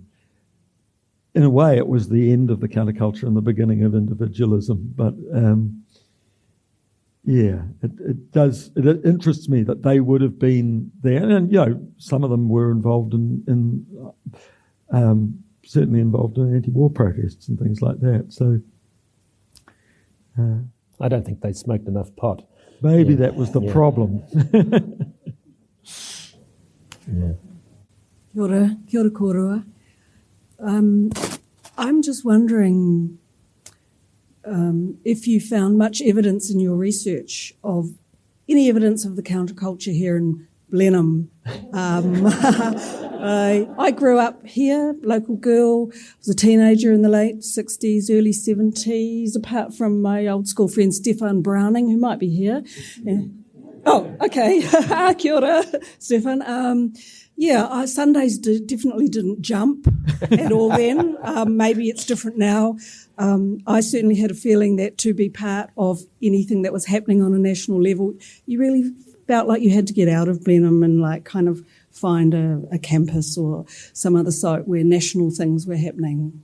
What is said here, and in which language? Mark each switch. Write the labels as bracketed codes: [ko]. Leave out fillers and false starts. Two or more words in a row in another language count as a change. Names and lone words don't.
[en] In a way, it was the end of the counterculture and the beginning of individualism, but it interests me that they would have been there, and some of them were involved in certainly involved in anti-war protests and things like that. So I don't think they smoked enough pot. Maybe that was the problem. Yeah. [mi] Kia ora kōrua. [en] I'm just wondering if you found much evidence in your research of any evidence of the counterculture here in Blenheim. I grew up here, local girl, was a teenager in the late 60s, early 70s, apart from my old school friend Stefan Browning, who might be here. Yeah. Oh, okay. [mi] Kia ora, [en] Stefan. Sundays definitely didn't jump at all then. Maybe it's different now. I certainly had a feeling that to be part of anything that was happening on a national level, you really felt like you had to get out of Blenheim and kind of find a campus or some other site where national things were happening.